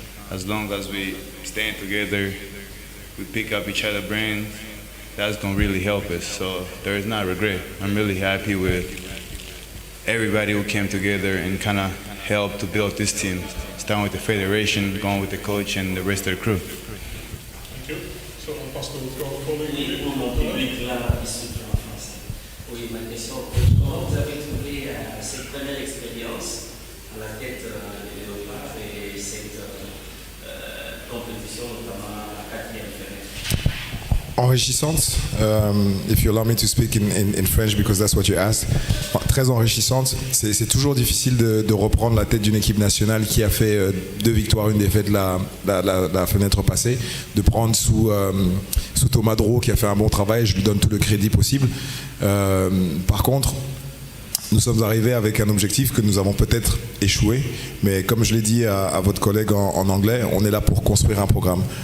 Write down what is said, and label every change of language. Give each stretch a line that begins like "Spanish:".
English: As long as we stand together, we pick up each other's brains, that's gonna really help us. So there is not regret. I'm really happy with everybody who came together and kind of helped to build this team, starting with the federation, going with the coach and the rest of the crew. Thank you. So
French: on passe au collègue. Oui, pour mon public, là, qui souffle en français. Oui, ma question, comment vous avez trouvé cette première expérience à la tête des Léopards et cette compétition, notamment la quatrième fenêtre? Enrichissante,
English: if you allow me to speak in French because that's what you asked.
French: Très enrichissante. C'est toujours difficile de reprendre la tête d'une équipe nationale qui a fait 2 victoires, 1 défaite la fenêtre passée, de prendre sous Thomas Drault qui a fait un bon travail. Je lui donne tout le crédit possible. Par contre, nous sommes arrivés avec un objectif que nous avons peut-être échoué, mais comme je l'ai dit à votre collègue en anglais, on est là pour construire un programme.